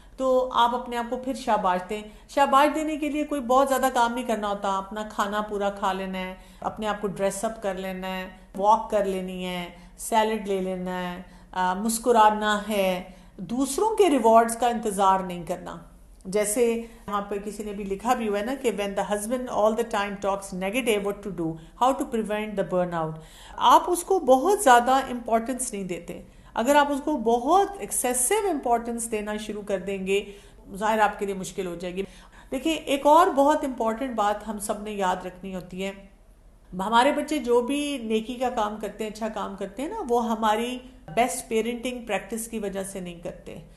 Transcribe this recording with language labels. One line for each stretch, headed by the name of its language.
Urdu: تو آپ اپنے آپ کو پھر شاباش دیں. شاباش دینے کے لیے کوئی بہت زیادہ کام نہیں کرنا ہوتا، اپنا کھانا پورا کھا لینا ہے، اپنے آپ کو ڈریس اپ کر لینا ہے، واک کر لینی ہے، سیلڈ لے لینا ہے، مسکرانا ہے، دوسروں کے ریوارڈز کا انتظار نہیں کرنا. جیسے یہاں پہ کسی نے بھی لکھا بھی ہوا ہے نا کہ
English: when the husband all the time talks negative what to do, how to prevent the burnout.
Urdu: آپ اس کو بہت زیادہ امپورٹنس نہیں دیتے. اگر آپ اس کو بہت ایکسیسو امپورٹنس دینا شروع کر دیں گے ظاہر آپ کے لیے مشکل ہو جائے گی. دیکھیں ایک اور بہت امپورٹنٹ بات ہم سب نے یاد رکھنی ہوتی ہے، ہمارے بچے جو بھی نیکی کا کام کرتے ہیں، اچھا کام کرتے ہیں نا، وہ ہماری بیسٹ پیرنٹنگ پریکٹس کی وجہ سے نہیں کرتے.